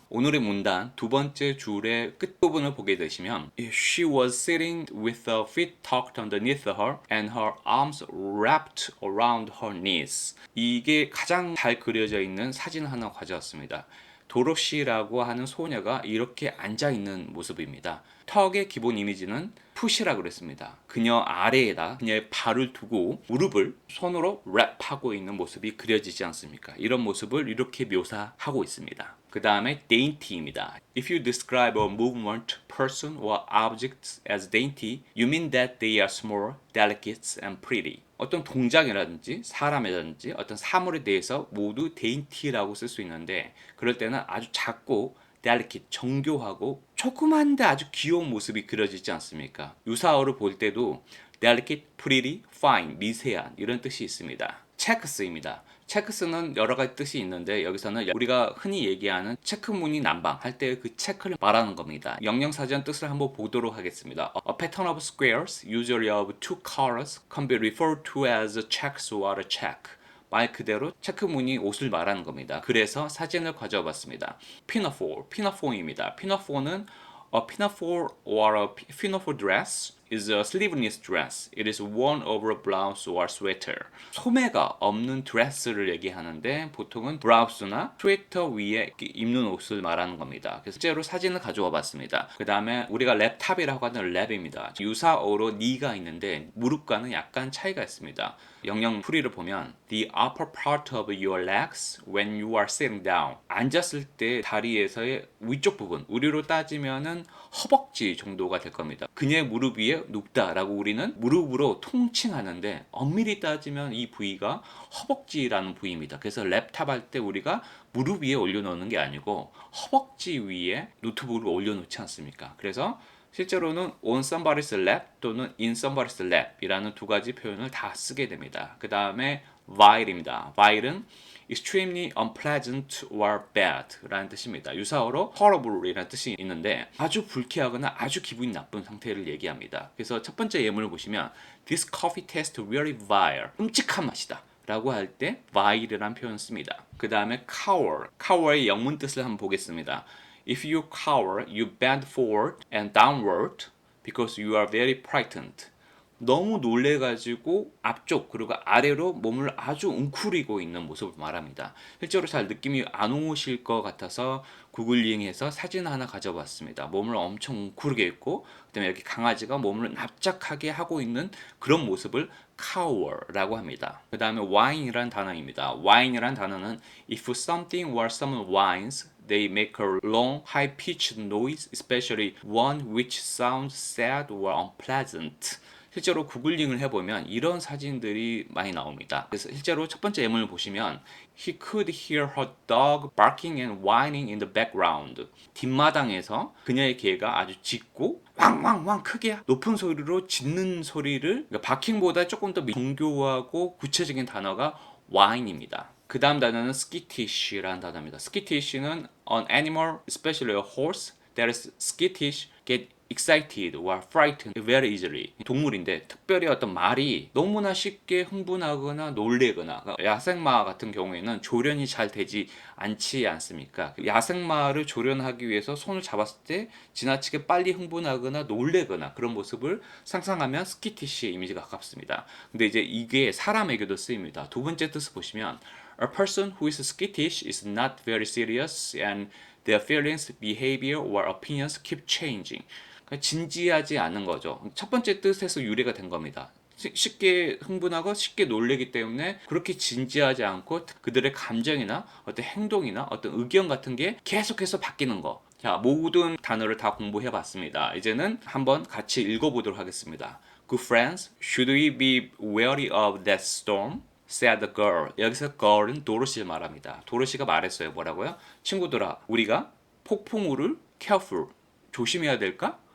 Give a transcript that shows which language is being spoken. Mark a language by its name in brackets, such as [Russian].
[Korean] 오늘의 문단 두 번째 줄의 끝부분을 보게 되시면 [English] She was sitting with her feet tucked underneath her and her arms wrapped around her knees. [Korean] 이게 가장 잘 그려져 있는 사진 하나 가져왔습니다. 도로시라고 하는 소녀가 이렇게 앉아있는 모습입니다. 턱의 기본 이미지는 푸시라고 그랬습니다. 그녀 아래에다 그녀의 발을 두고 무릎을 손으로 랩하고 있는 모습이 그려지지 않습니까? 이런 모습을 이렇게 묘사하고 있습니다. 그 다음에 dainty입니다. [English] If you describe a movement, person or object as dainty, you mean that they are small, delicate and pretty. [Korean] 어떤 동작이라든지 사람이라든지 어떤 사물에 대해서 모두 dainty라고 쓸 수 있는데 그럴 때는 아주 작고 delicate, 정교하고 조그만데 아주 귀여운 모습이 그려지지 않습니까? 유사어를 볼 때도 delicate, pretty, fine, 미세한 이런 뜻이 있습니다. 체크스입니다. 체크스는 여러 가지 뜻이 있는데 여기서는 우리가 흔히 얘기하는 체크무늬 난방 할 때 그 체크를 말하는 겁니다. 영영사전 뜻을 한번 보도록 하겠습니다. [English] A pattern of squares, usually of two colors, can be referred to as a checks or a check. [Korean] 말 그대로 체크무늬 옷을 말하는 겁니다. 그래서 사진을 가져와 봤습니다. [English] Pinafore, pinafore입니다. Pinafore는 a pinafore or a pinafore dress is a sleeveless dress. It is worn over a blouse or sweater. [Korean] 소매가 없는 드레스를 얘기하는데 보통은 브라우스나 스웨터 위에 입는 옷을 말하는 겁니다. 그래서 실제로 사진을 가져와 봤습니다. 그 다음에 우리가 랩탑이라고 하는 랩입니다. 유사어로 니가 있는데 무릎과는 약간 차이가 있습니다. 영영 풀이를 보면 [English] the upper part of your legs when you are sitting down. [Korean] 앉았을 때 다리에서의 위쪽 부분, 우리로 따지면은 허벅지 정도가 될 겁니다. 그녀의 무릎 위에 눕다라고 우리는 무릎으로 통칭하는데 엄밀히 따지면 이 부위가 허벅지라는 부위입니다. 그래서 랩탑 할 때 우리가 무릎 위에 올려놓는 게 아니고 허벅지 위에 노트북을 올려놓지 않습니까? 그래서 실제로는 [English] on somebody's lap [Korean] 또는 [English] in somebody's lap [Korean] 이라는 두 가지 표현을 다 쓰게 됩니다. 그 다음에 vile입니다. [English] vile은 extremely unpleasant or bad [Korean] 라는 뜻입니다. 유사어로 horrible 이라는 뜻이 있는데 아주 불쾌하거나 아주 기분이 나쁜 상태를 얘기합니다. 그래서 첫 번째 예문을 보시면 [English] This coffee tastes really vile. [Korean] 끔찍한 맛이다 라고 할 때 vile이라는 표현을 씁니다. 그 다음에 cower. cower의 영문 뜻을 한번 보겠습니다. [English] If you cower, you bend forward and downward because you are very frightened. [Korean] 너무 놀래가지고 앞쪽 그리고 아래로 몸을 아주 웅크리고 있는 모습을 말합니다. 실제로 잘 느낌이 안 오실 것 같아서 구글링해서 사진 하나 가져봤습니다. 몸을 엄청 웅크리게 있고 그다음에 여기 강아지가 몸을 납작하게 하고 있는 그런 모습을 cower라고 합니다. 그 다음에 whine이란 단어입니다. whine이란 단어는 [English] if something or someone whines they make a long, high-pitched noise, especially one which sounds sad or unpleasant. [Korean] 실제로 구글링을 해보면 이런 사진들이 많이 나옵니다. 그래서 실제로 첫 번째 예문을 보시면 [English] He could hear her dog barking and whining in the background. [Korean] 뒷마당에서 그녀의 개가 아주 짖고 왕왕왕 크게 높은 소리로 짖는 소리를 그러니까 바킹보다 조금 더 정교하고 구체적인 단어가 whine입니다. 그 다음 단어는 skitish라는 단어입니다. [English] skitish는 an animal, especially a horse, that is skittish, get excited or frightened very easily. [Korean] 동물인데 특별히 어떤 말이 너무나 쉽게 흥분하거나 놀래거나 야생마 같은 경우에는 조련이 잘 되지 않지 않습니까? 야생마를 조련하기 위해서 손을 잡았을 때 지나치게 빨리 흥분하거나 놀래거나 그런 모습을 상상하면 스키티시의 이미지가 가깝습니다. 근데 이제 이게 사람에게도 쓰입니다. 두 번째 뜻을 보시면 [English] A person who is skittish is not very serious and their feelings, behavior or opinions keep changing. [Korean] 그러니까 진지하지 않은 거죠. 첫 번째 뜻에서 유래가 된 겁니다. 쉽게 흥분하고 쉽게 놀래기 때문에 그렇게 진지하지 않고 그들의 감정이나 어떤 행동이나 어떤 의견 같은 게 계속해서 바뀌는 거. 자, 모든 단어를 다 공부해 봤습니다. 이제는 한번 같이 읽어보도록 하겠습니다. [English] Good friends, should we be wary of that storm? said the girl. [Korean] 여기서 girl은 도로시를 말합니다. 도로시가 말했어요. 뭐라고요? 친구들아, 우리가 폭풍우를 careful, 조심해야 될까?